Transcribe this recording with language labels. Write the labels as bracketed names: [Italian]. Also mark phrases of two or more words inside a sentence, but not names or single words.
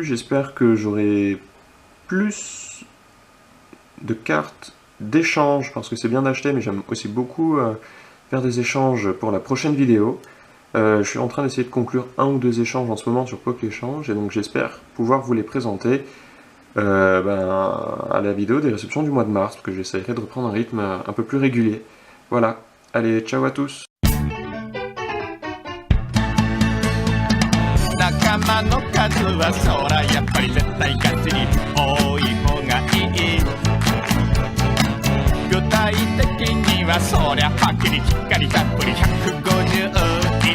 [French] J'espère que j'aurai plus de cartes d'échange, parce que c'est bien d'acheter, mais j'aime aussi beaucoup faire des échanges pour la prochaine vidéo. Je suis en train d'essayer de conclure 1 ou 2 échanges en ce moment sur PokéChange, et donc j'espère pouvoir vous les présenter à la vidéo des réceptions du mois de mars, parce que j'essaierai de reprendre un rythme un peu plus régulier. Voilà, allez, ciao à tous! [Japanese] 仲間の数はそらやっぱり絶対ガチに多い方がいい具体的にはそりゃはっきりきっかりたっぷり150